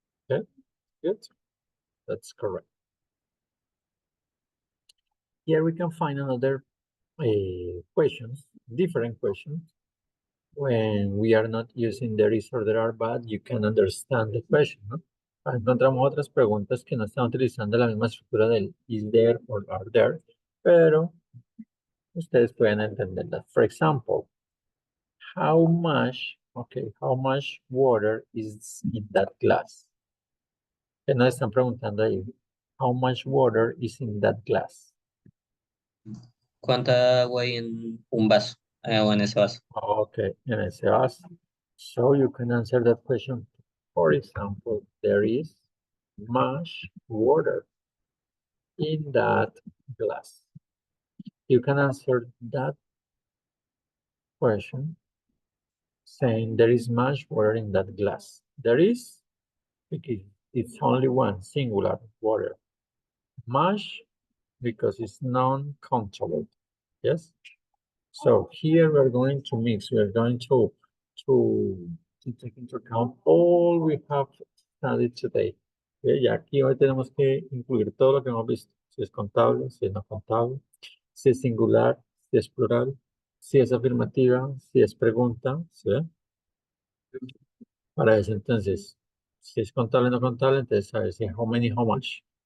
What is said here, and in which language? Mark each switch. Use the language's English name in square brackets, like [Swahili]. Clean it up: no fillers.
[English] Okay, good, that's correct. Here we can find another questions, different questions. When we are not using there is or there are, but you can understand the question, ¿no? [Spanish] Encontramos otras preguntas que no están utilizando la misma estructura del [English] is there or are there, [Spanish] pero ustedes pueden entenderlas. [English] For example, how much water is in that glass? [Spanish] Que nos están preguntando ahí, [English] how much water is in that glass? [Spanish] ¿Cuánta agua hay en un vaso? O en ese vaso. [English] Okay, and I say us. So you can answer that question. For example, there is much water in that glass. You can answer that question saying there is much water in that glass. There is, because it's only one singular water. Much because it's non-countable. Yes. So here we're going to mix. We're going to take into account all we have studied today. [Spanish] Okay, y aquí hoy tenemos que incluir todo lo que hemos visto. Si es contable, si es no contable, si es singular, si es plural, si es afirmativa, si es pregunta, ¿sí? Para eso entonces, si es contable o no contable, entonces saber si es how many, how much.